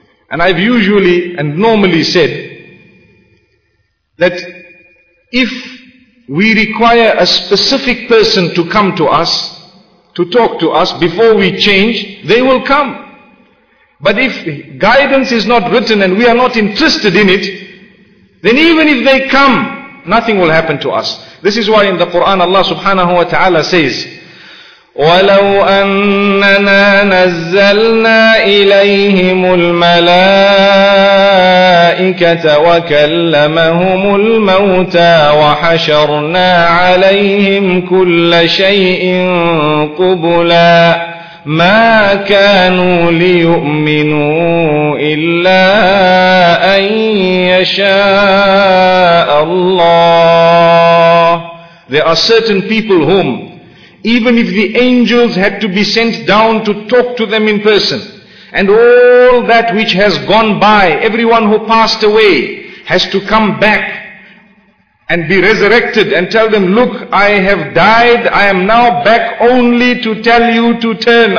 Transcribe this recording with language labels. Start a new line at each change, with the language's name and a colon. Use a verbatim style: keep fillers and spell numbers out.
English: And I've usually and normally said that if we require a specific person to come to us, to talk to us before we change, they will come. But if guidance is not written and we are not interested in it, then even if they come, nothing will happen to us. This is why in the Quran Allah subhanahu wa ta'ala says,
Arabic: وَلَوْ أَنَّنَا نَزَّلْنَا إِلَيْهِمُ الْمَلَائِكَةَ وَكَلَّمَهُمُ الْمَوْتَى وَحَشَرْنَا عَلَيْهِمْ كُلَّ شَيْءٍ قُبُلًا مَا كَانُوا لِيُؤْمِنُوا إِلَّا أَن يَشَاءَ اللَّهُ.
English: There are certain people whom, even if the angels had to be sent down to talk to them in person, and all that which has gone by, everyone who passed away has to come back and be resurrected and tell them, look, I have died, I am now back only to tell you to turn.